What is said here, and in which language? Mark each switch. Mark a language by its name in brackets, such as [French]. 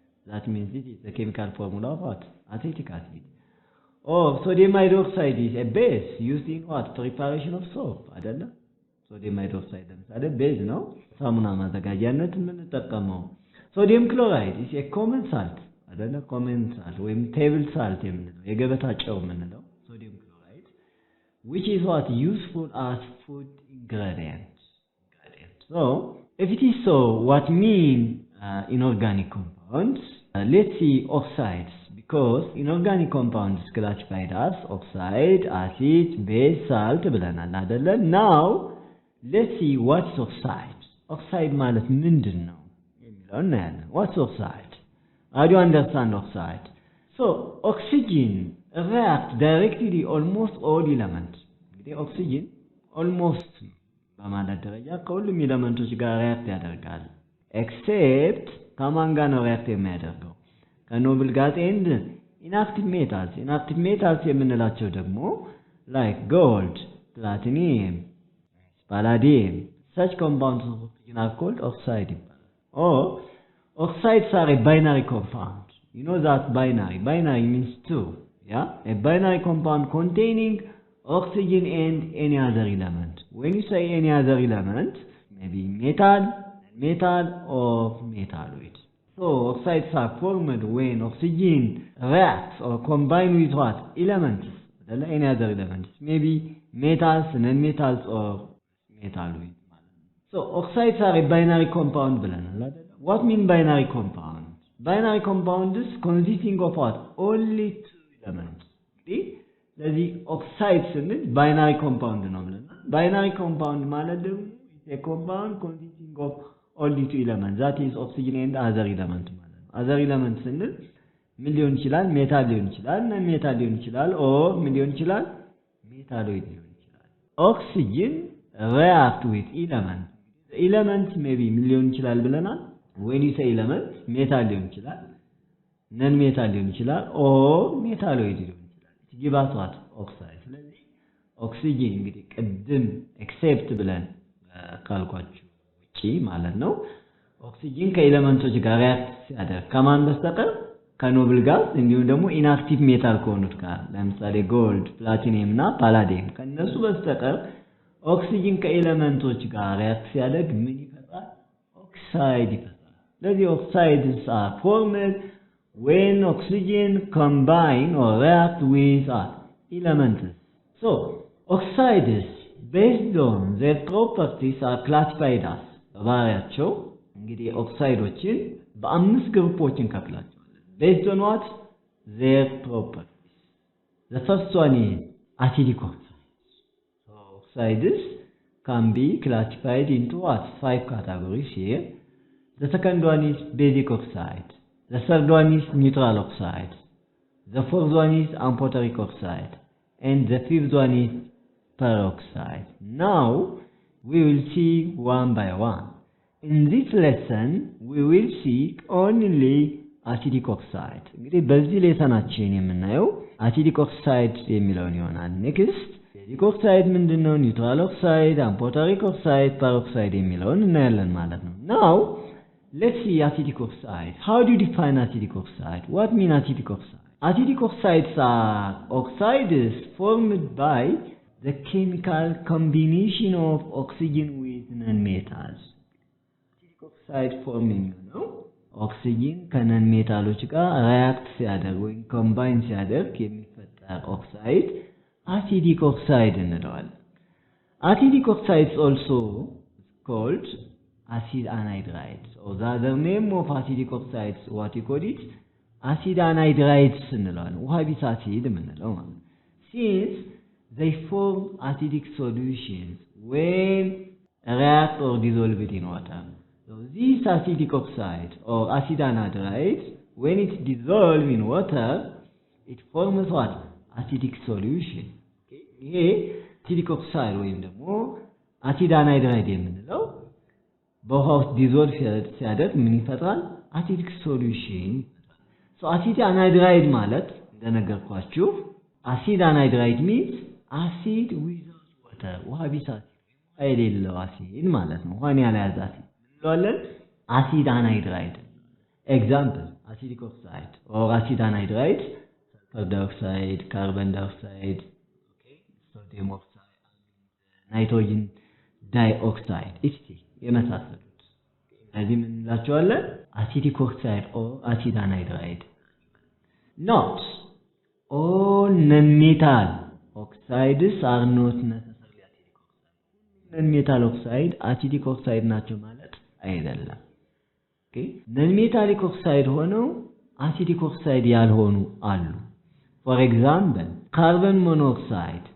[English] That means it is the chemical formula of what? Acetic acid. Or sodium hydroxide is a base used in what? Preparation of soap [Amharic] አይደለ? sodium hydroxide ለምሳሌ base ነው ሳሙና ማዘጋጃነት የምንጠቀመው. [English] sodium chloride is a common salt [Amharic] አይደለ? [English] common salt [Amharic] ወይም [English] table salt [Amharic] የምንለው የገበታ ጨው የምንለው [English] sodium chloride, which is what useful as food ingredient. So if it is so, what mean inorganic compounds? Let's see oxides, because inorganic compounds classified as oxide, acid, base, salt [Amharic] ብለናል አይደለ? [English] Now let's see what's oxide. [Amharic] Oxide ማለት ምንድነው የሚለውን እናያለን. [English] What's oxide? How do you understand oxide? So oxygen react directly almost all elements. [Amharic] እንግዲህ oxygen almost በማለት ደረጃ ከሁሉም ኤሌመንቶች ጋር ሪአክት ያደርጋል except ከማን ጋር ነው ሪአክት የሚያደርገው? ከኖብል ጋዝ ኤንድ inactive metals. inactive metals የምንላቸው ደግሞ like gold, platinum, palladium. [English] Such compounds of oxygen are called oxide. Or oxides are a binary compound. You know that binary means two. Yeah, a binary compound containing oxygen and any other element. When you say any other element, maybe metal or metalloid. So oxides are formed when oxygen reacts or combine with what? Elements. Any other elements. Maybe metals, non-metals or metalloid. So oxides are a binary compound. What mean binary compound? Binary compound is consisting of what? Only two elements. See? [Amharic] ስለዚህ ኦክሳይድ ስንል ባይናሪ ኮምፓውንድ ነው ብለናል. ባይናሪ ኮምፓውንድ ማለት ደግሞ [English] a compound consisting of only two elements, that is oxygen and other element [Amharic] ማለት ነው. other element ስንል ምን ሊሆን ይችላል? ሜታል ሊሆን ይችላል፣ ነን ሜታል ሊሆን ይችላል፣ or ምን ሊሆን ይችላል? ሜታሎይድ ሊሆን ይችላል. [English] oxygen react with element. element maybe [Amharic] ምን ሊሆን ይችላል ብለናል? [English] when you say element [Amharic] ሜታል ሊሆን ይችላል፣ ነን ሜታል ሊሆን ይችላል፣ or ሜታሎይድ ሊሆን [English] give us what? oxide. [Amharic] ስለዚህ ኦክሲጅን እንግዲህ ቅድም ኤክሴፕት ብለን ካልኳችሁ ውጪ ማለት ነው ኦክሲጅን ከኤሌመንቶች ጋር ሪአክት ሲያደርግ ከማን በስተቀር ከኖብል ጋዝ እንዲሁም ደግሞ ኢንአክቲቭ ሜታል ከሆኑት ጋር ለምሳሌ ጎልድ፣ ፕላቲኒየም እና ፓላዲየም ከነሱ በስተቀር ኦክሲጅን ከኤሌመንቶች ጋር ሪአክት ሲያደርግ ምን ይፈጥራል? ኦክሳይድ ይፈጥራል. [English] ስለዚህ oxides are formed when oxygen combine or react with elements. So oxides based on their properties are classified as [Amharic] ባህሪያቸው እንግዲህ ኦክሳይዶችን በአምስት ግሩፖች እንከፍላቸዋለን [English] based on what? their properties. The first one is acidic oxides. So oxides can be classified into what? 5 categories here. The second one is basic oxide. The third one is neutral oxide. The fourth one is amphoteric oxide. And the fifth one is peroxide. Now, we will see one by one. In this lesson, we will see only acidic oxide. [Amharic] እንግዲህ በዚህ ሌሰናችን የምናየው acidic oxide የሚለውን ይሆናል. [English] Next, basic oxide [Amharic] ምንድነው? [English] neutral oxide, amphoteric oxide, peroxide [Amharic] የሚለውን እናያለን ማለት ነው. [English] Now, let's see acidic oxide. How do you define acidic oxide? What mean acidic oxide? Acidic oxides are oxides formed by the chemical combination of oxygen with non-metals. Acidic oxide forming, [Amharic] ኦክሲጅን ከነንሜታሎች ጋር ሪአክት ሲያደርግ ወይም ኮምባይን ሲያደርግ የሚፈጠር ኦክሳይድ አሲዲክ ኦክሳይድ እንለዋለን። [English] Acidic oxides also called acid anhydrides, or the other name of acidic oxides, what you call it? Acid anhydrides [Amharic] እንለዋለን። ውሃ ቢስ አሲድ የምንለው ማለት ነው። [English] Since they form acidic solutions when react or dissolved in water. So this acidic oxide or acid anhydride, when it dissolves in water, it forms what? Acidic solution. Okay? [Amharic] Acidic oxide ወይም ደግሞ አሲድ አናይድራይድ የምንለው በውሃ ውስጥ ዲዞልቭ ሲያደርግ ምን ይፈጥራል? አሲዲክ ሶሉሽን። [English] ሶ አሲድ አናይድራይድ ማለት እንደነገርኳችሁ አሲድ አናይድራይድ ሚንስ አሲድ ዊዛውት ዋተር፣ [Amharic] ውሃ ቢስ አሲድ ውሃ የሌለው አሲድ ማለት ነው። ውሃን ያልያዘ አሲድ እንለዋለን አሲድ አናይድራይድ። ኤግዛምፕል አሲዲክ ኦክሳይድ ኦር አሲድ አናይድራይድ ሰልፈር ዳይኦክሳይድ፣ ካርበን ዳይኦክሳይድ፣ ሶዲየም ኦክሳይድ፣ ናይትሮጅን ዳይኦክሳይድ እስቲ የመሳሰሉት እነዚህ ምን እንላቸዋለን? [English] አሲዲክ ኦክሳይድ ኦር አሲድ አናይድራይድ። Note, all non-metal oxides are not necessarily acidic oxide. Non-metal oxide acidic oxide [Amharic] ናቸው ማለት አይደለም። [English] ኦኬ non-metallic oxide [Amharic] ሆነው [English] acidic oxide [Amharic] ያልሆኑ አሉ። [English] For example, carbon monoxide.